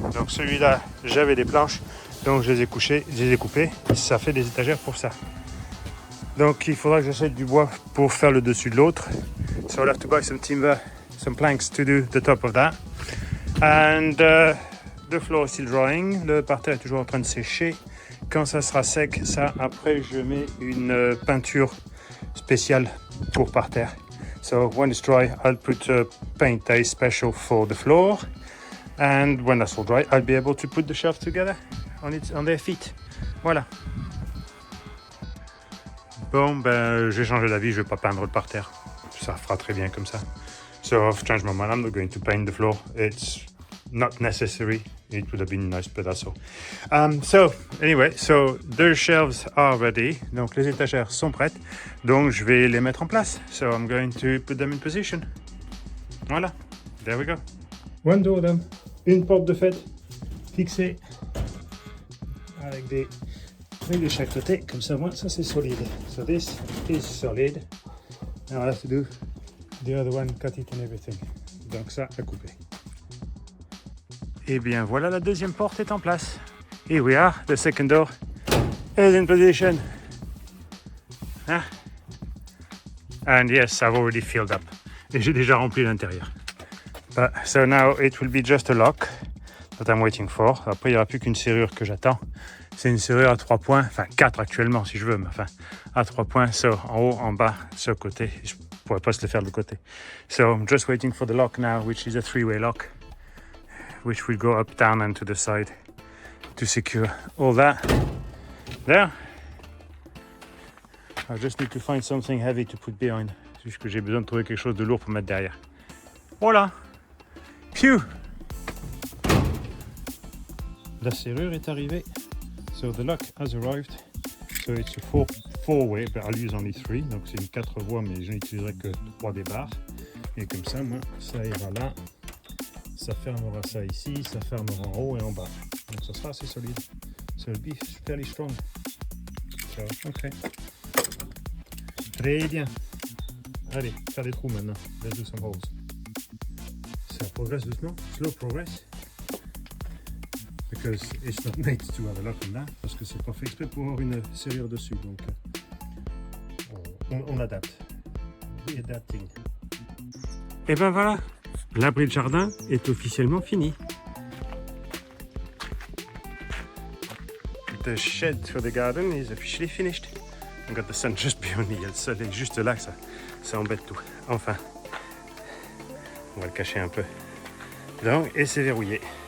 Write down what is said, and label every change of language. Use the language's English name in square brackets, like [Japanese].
[French] Donc celui-là, j'avais des planches. Donc je les ai coupées. Ça fait des étagères pour ça. Donc il faudra que j'achète du bois pour faire le dessus de l'autre. [English] So I'll have to buy some timber some planks to do the top of that. And the floor is still drying. [French] Le parterre est toujours en train de sécher. Quand ça sera sec, ça, après, je mets une peinture spéciale pour parterre. [English] So when it's dry, I'll put paint that is special for the floor. And when that's all dry, I'll be able to put the shelves together on their feet. [French] Voilà. Bon, ben, j'ai changé d'avis, je vais pas peindre le parterre. Ça fera très bien comme ça. [English] So I've changed my mind. I'm not going to paint the floor. It's not necessary. It would have been nice, but that's all. So anyway, so the shelves are ready. [French] Donc les étagères sont prêtes. Donc je vais les mettre en place. [English] So I'm going to put them in position. Voilà. There we go. One door then. [French] Une porte de fête fixée avec des trucs de chaque côté. Comme ça, moi, ça c'est solide. [English] So this is solid. Now I have to do the other one, cut it and everything. [French] Donc ça, à couper. Et bien voilà, la deuxième porte est en place. [English] Here we are, the second door is in position. Huh? And yes, I've already filled up. [French] Et j'ai déjà rempli l'intérieur. [English] So now it will be just a lock that I'm waiting for. [French] Après, il n'y aura plus qu'une serrure que j'attends. C'est une serrure à 3 points, enfin 4 actuellement si je veux, mais enfin à 3 points. So en haut, en bas, ce côté. Je ne pourrais pas se le faire de l'autre côté. [English] So I'm just waiting for the lock now, which is a 3-way lock, which will go up, down and to the side to secure all that. There. I just need to find something heavy to put behind. [French] C'est juste que j'ai besoin de trouver quelque chose de lourd pour mettre derrière. Voilà. Phew. La serrure est arrivée. [English] So the lock has arrived. So it's a four-way, but I'll use only 3. [French] Donc c'est une 4 voies, mais je n'utiliserai que 3 des barres. Et comme ça, moi, ça ira là. Ça fermera ça ici, ça fermera en haut et en bas. Donc ça sera assez solide. [English] So it'll be fairly strong. [French] So, ok. Très bien. Allez, faire des trous maintenant. [English] Let's do some holes. [French] Ça progresse doucement. [English] Slow progress. Because it's not made to have a lock on that. [French] Parce que c'est pas fait exprès pour avoir une serrure dessus. Donc on adapte. Readapting. Et ben voilà. L'abri de jardin est officiellement fini. [English] The shed for the garden is officially finished. I got the sun just behind me. [French] Il y a le soleil juste là, ça embête tout. Enfin, on va le cacher un peu. Donc, et c'est verrouillé.